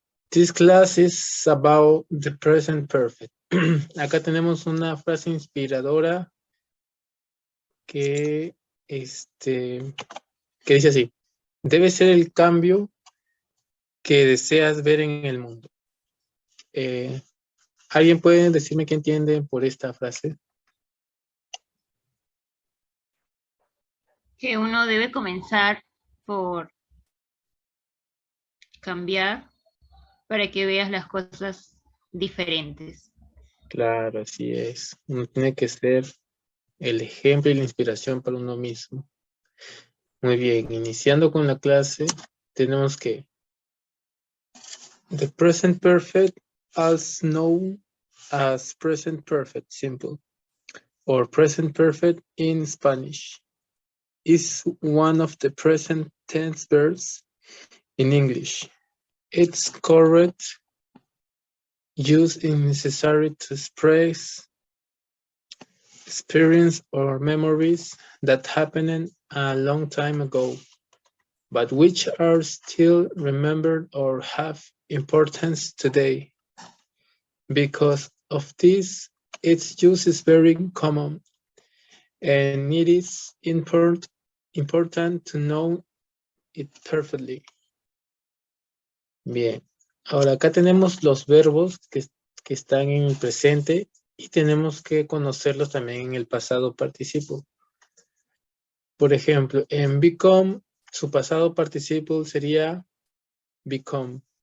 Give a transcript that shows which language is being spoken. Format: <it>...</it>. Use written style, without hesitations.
<en>This class is about the present perfect.</en> <es>Acá tenemos una frase inspiradora que dice así: debe ser el cambio que deseas ver en el mundo. ¿Alguien puede decirme qué entiende por esta frase? Que uno debe comenzar por cambiar para que veas las cosas diferentes. Claro, así es. Uno tiene que ser el ejemplo y la inspiración para uno mismo. Muy bien, iniciando con la clase, tenemos que</es> <en>the present perfect, also known as present perfect simple, or present perfect in Spanish, is one of the present tense verbs in English. Its correct use is necessary to express experience or memories that happened a long time ago, but which are still remembered or have importance today. Because of this, its use is very common, and it is important to know it perfectly.</en> <es>Bien, ahora acá tenemos los verbos que están en el presente y tenemos que conocerlos también en el pasado participo. Por ejemplo, en become, su pasado participo sería become.</es>